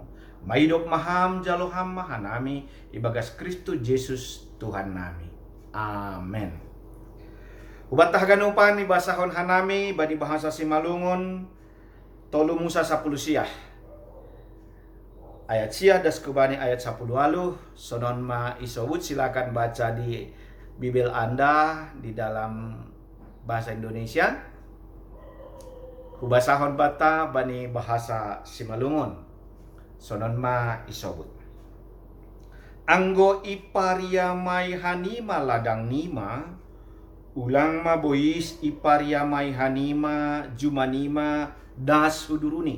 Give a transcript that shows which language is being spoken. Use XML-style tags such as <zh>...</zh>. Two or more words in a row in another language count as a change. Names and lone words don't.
<bts>Maidop maham jalo ham mahanami. Ibagas Kristus Yesus Tuhan nami. Amen. Ubatah ganupan ibasahon hanami bani bahasa Simalungun tolu Musa 10 siah. Ayat siah das kubani ayat 10 walu. Sonon ma isowut,</bts> <id>silakan baca di Bible Anda di dalam bahasa Indonesia.</id> <bts>Hubasahon bata bani bahasa Simalungun. Sonon ma isowut. Anggo iparia mai hanima ladang nima, ulang ma bois iparia mai hanima jumanima das huduruni.</bts>